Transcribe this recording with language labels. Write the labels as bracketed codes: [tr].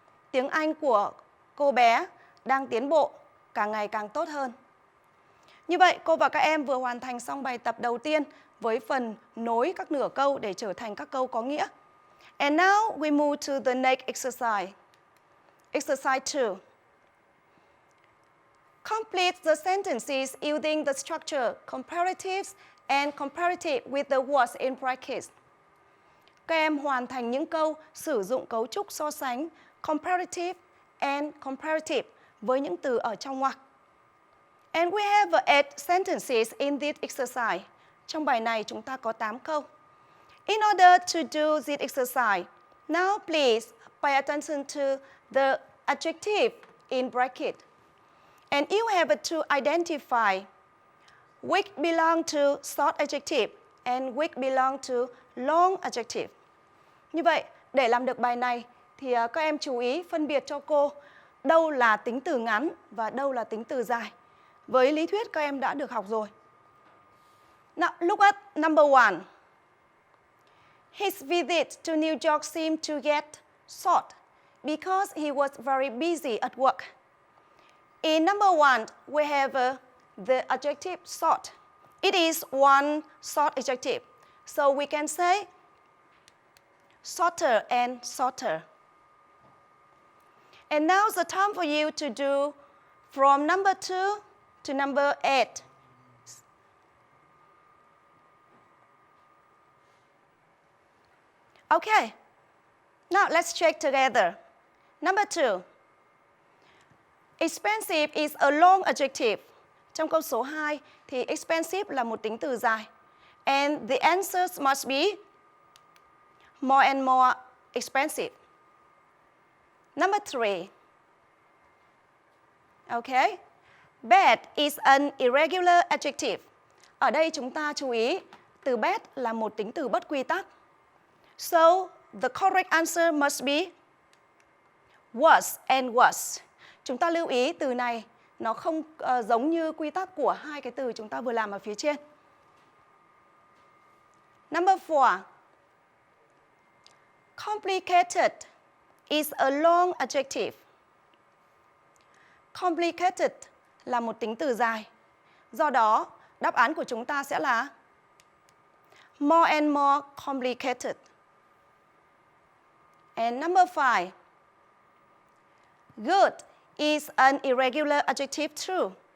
[vi] Tiếng Anh của cô bé đang tiến bộ càng ngày càng tốt hơn. Như vậy, cô và các em vừa hoàn thành xong bài tập đầu tiên với phần nối các nửa câu để trở thành các câu có nghĩa. [en] And now we move to the next exercise. Exercise 2. Complete the sentences using the structure comparatives and comparative with the words in brackets. [vi] Các em hoàn thành những câu sử dụng cấu trúc so sánh comparative and comparative với những từ ở trong ngoặc. [en] And we have 8 sentences in this exercise. [vi] Trong bài này chúng ta có 8 câu. [en] In order to do this exercise, now please pay attention to the adjective in bracket. And you have to identify which belong to short adjective and which belong to long adjective. [vi] Như vậy, để làm được bài này thì các em chú ý phân biệt cho cô đâu là tính từ ngắn và đâu là tính từ dài. Với lý thuyết các em đã được học rồi. [en] Now, look at number 1. His visit to New York seemed to get short because he was very busy at work. In number 1, we have the adjective short. It is one short adjective. So we can say shorter and shorter. And now the time for you to do from number 2 to number 8. Okay, now let's check together. Number 2. Expensive is a long adjective. [vi] Trong câu số 2 thì expensive là một tính từ dài. [en] And the answers must be more and more expensive. Number 3. Okay. Bad is an irregular adjective. [vi] Ở đây chúng ta chú ý từ bad là một tính từ bất quy tắc. [en] So the correct answer must be was and was. [vi] Chúng ta lưu ý từ này nó không giống như quy tắc của hai cái từ chúng ta vừa làm ở phía trên. [en] Number 4. Complicated is a long adjective. [vi] Complicated là một tính từ dài. Do đó, đáp án của chúng ta sẽ là [en] more and more complicated. And number 5. Good is an irregular adjective too.